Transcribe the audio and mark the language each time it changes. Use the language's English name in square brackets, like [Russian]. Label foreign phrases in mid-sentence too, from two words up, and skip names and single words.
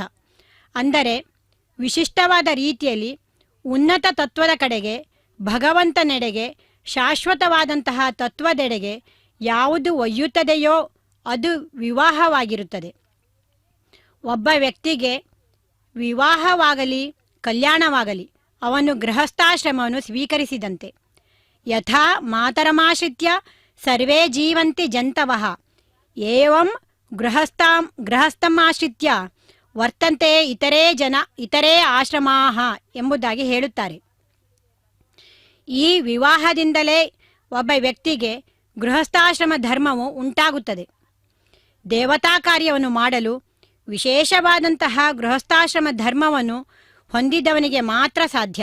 [Kannada] ಅಂದರೆ ವಿಶಿಷ್ಟವಾದ ರೀತಿಯಲ್ಲಿ ಉನ್ನತ ತತ್ವದ ಕಡೆಗೆ, ಭಗವಂತನೆಡೆಗೆ, ಶಾಶ್ವತವಾದಂತಹ ತತ್ವದೆಡೆಗೆ ಯಾವುದು ಒಯ್ಯುತ್ತದೆಯೋ ಅದು ವಿವಾಹವಾಗಿರುತ್ತದೆ. ಒಬ್ಬ ವ್ಯಕ್ತಿಗೆ ವಿವಾಹವಾಗಲಿ ಕಲ್ಯಾಣವಾಗಲಿ ಅವನು ಗೃಹಸ್ಥಾಶ್ರಮವನ್ನು ಸ್ವೀಕರಿಸಿದಂತೆ. [Sanskrit] ಯಥಾ ಮಾತರಮಾಶ್ರಿತ್ಯ ಸರ್ವೇ ಜೀವಂತಿ ಜಂತವಃ ಏವಂ ಗೃಹಸ್ಥಮಾಶ್ರಿತ್ಯ ವರ್ತಂತೆ ಇತರೇ ಆಶ್ರಮಾಃ [Kannada] ಎಂಬುದಾಗಿ ಹೇಳುತ್ತಾರೆ. ಈ ವಿವಾಹದಿಂದಲೇ ಒಬ್ಬ ವ್ಯಕ್ತಿಗೆ ಗೃಹಸ್ಥಾಶ್ರಮ ಧರ್ಮವು ಉಂಟಾಗುತ್ತದೆ. ದೇವತಾ ಕಾರ್ಯವನ್ನು ಮಾಡಲು ವಿಶೇಷವಾದಂತಹ ಗೃಹಸ್ಥಾಶ್ರಮ ಧರ್ಮವನ್ನು ಹೊಂದಿದವನಿಗೆ ಮಾತ್ರ ಸಾಧ್ಯ.